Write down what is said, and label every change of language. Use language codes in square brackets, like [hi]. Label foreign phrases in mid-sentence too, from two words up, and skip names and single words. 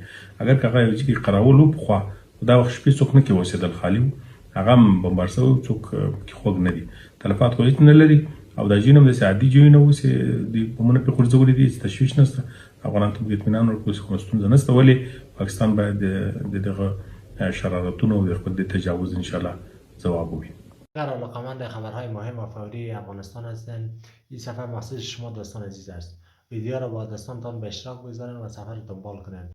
[ps] اگر که هغه یو ځای کې قراول و پخوا، دا وخت شپې څوک نه کې اوسېدل، خالي و، هغه هم بمبار شوی و، څوک پکې خوږ نه دي، تلفات خو هېڅ نه لري. او دا ځایونه هم داسې عادي ځایونه وو چې بمونه پرې غورځولي دي چې تشویش نشته. افغانانو ته باید اطمینان ورکړو چې کومه ستونزه نشته، ولې پاکستان باید د دغه شرارتونو او د خپل تجاوز انشاءالله ځواب ووایي. [fa] اگر علاقمند خبرهای مهم و فوری افغانستان هستند، این سفر مخصوص شما دوستان عزیز است. ویدیو را با دوستانتان به اشتراک بگذارید و سفر دنبال کنید.